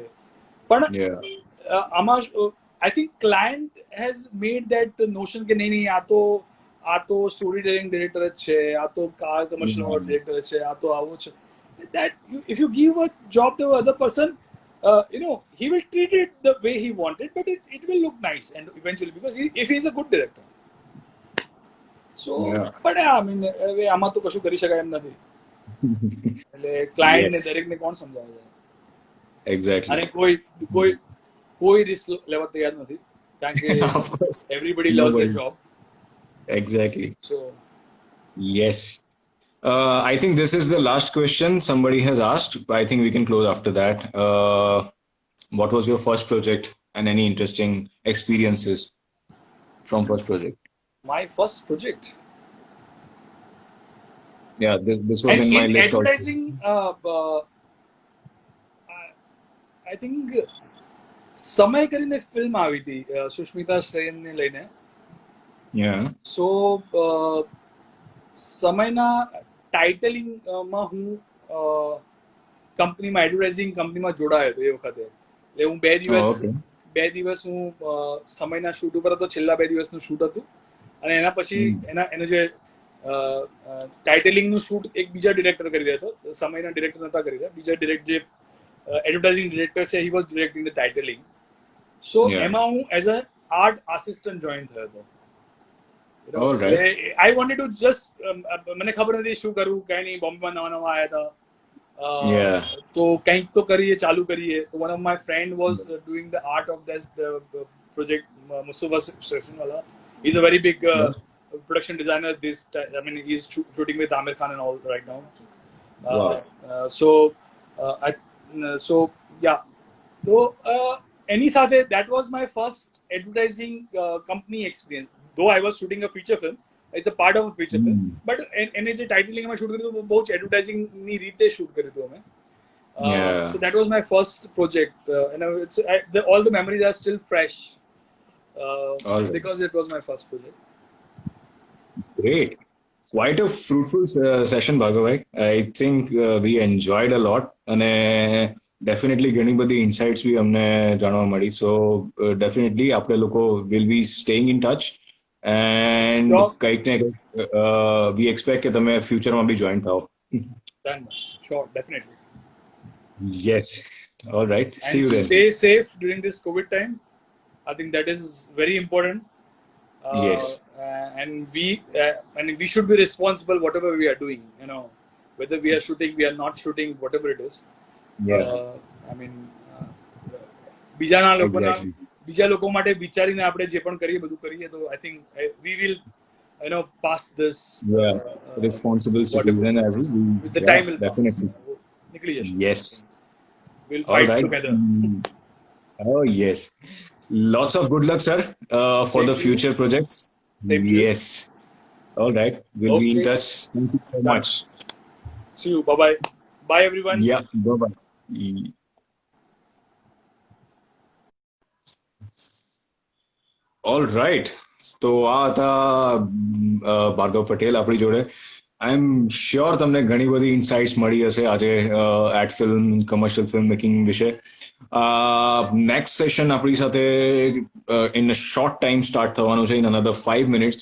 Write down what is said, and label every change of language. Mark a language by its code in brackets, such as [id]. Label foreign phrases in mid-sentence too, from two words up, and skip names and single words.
[gu] પણ આમાં [en] I think client has made that notion [gu] કે નહીં આ તો [en] story telling director [gu] જ છે, આ તો [en] car commercial director [gu] છે, આ તો આવો છે. [en] That if you give a job to other person, he will treat it the way he wanted, but it will look nice and eventually because if he is a good director. So, Yeah. but yeah, I mean, [gu] હવે આમાં તો કશું કરી શકાય એમ નથી. એટલે ક્લાયન્ટ ને [en] Yes. [gu] દરેક ને કોણ સમજાવે છે? [en] Exactly. [gu] અને કોઈ રિસ્ક લેવા તૈયાર નથી કારણ કે [en] Of course. everybody loves their Nobody. job. Exactly. So, Yes. I think this is the last question somebody has asked. I think we can close after that. What was your first project and any interesting experiences from first project? my first project. Yeah, this was And in my in list also. advertising, I think [gu] સમય કરીને ફિલ્મ આવી હતી સુષ્મિતા સેનને લઈને. [en] Yeah. [gu] સો સમયના ટાઇટલિંગમાં હું કંપનીમાં [en] advertising companyમાં [gu] જોડાયો હતો એ વખતે. એટલે હું બે દિવસ હું સમયના શૂટ ઉપર હતો, છેલ્લા 2 દિવસનું શૂટ હતું અને એના પછી એનું જે ટાઇટલિંગનું શૂટ એક બીજા ડિરેક્ટર કરી રહ્યા હતો, સમયના ડિરેક્ટર નતા કરી રહ્યા, બીજા ડિરેક્ટર જે [en] advertising director [gu] છે [en] he was directing the titling. [gu] સો એમાં હું [en] as a art assistant [gu] જોઈન થયો હતો. [en] I wanted to just [gu] મને ખબર નથી શું કરવું, કઈ નહીં, બોમ્બેમાં નવા આવ્યા હતા, તો કંઈક તો કરીએ, ચાલુ કરીએ. [en] તો one of my friend was doing the art of this project, Mustafa Sessionwala. He's a very big production designer. I mean, he's shooting with Amir Khan and all right now. So yeah. So any સાથે that was my first advertising company experience. Though I was shooting a feature film, it's a part of a feature film, but [gu] એને જે ટાઇટલિંગ માં શૂટ કર્યું હતું બહુ જ એડવર્ટાઇઝિંગ ની રીતે શૂટ કર્યું હતું અમે. [en] So that was my first project, and all the memories are still fresh because it was my first project. Great. Quite a fruitful session, Bhargav. I think we enjoyed a lot, and definitely [gu] ઘણી બધી [en] insights [gu] બી અમને જાણવા મળી. [en] So definitely [gu] આપણે લોકો [en] will be staying in touch, and [gu] કંઈક ને કંઈક [en] we expect [gu] કે તમે ફ્યુચરમાં બી જોઈન થાઓ. [en] Sure, definitely. Yes. All right. And see you then. Stay safe during this COVID time. I think that is very important. Yes. And we should be responsible whatever we are doing. Whether we are shooting, we are not shooting, whatever it is. I mean, [gu] બીજા લોકો માટે વિચારીને આપણે જે પણ કરીએ બધું કરીએ તો [en] I think we will pass this responsible citizen as we with the time will definitely pass. [hi] निकली जैसे. [en] Yes. We'll fight together. Oh yes. Lots of good luck, sir, for the future projects. Yes. All right. We'll be in touch. Thank you so much. See you. Bye-bye. Bye, everyone. Yeah. Bye-bye. All right. [gu] તો આ હતા ભાર્ગવ પટેલ આપણી જોડે. [en] I am sure [gu] તમને ઘણી બધી ઇન્સાઇટ્સ મળી હશે આજે [en] ad film, commercial film making [gu] વિશે. [en] next session [gu] આપણી સાથે [en] in a short time start [gu] થવાનું છે, [en] in another 5 minutes.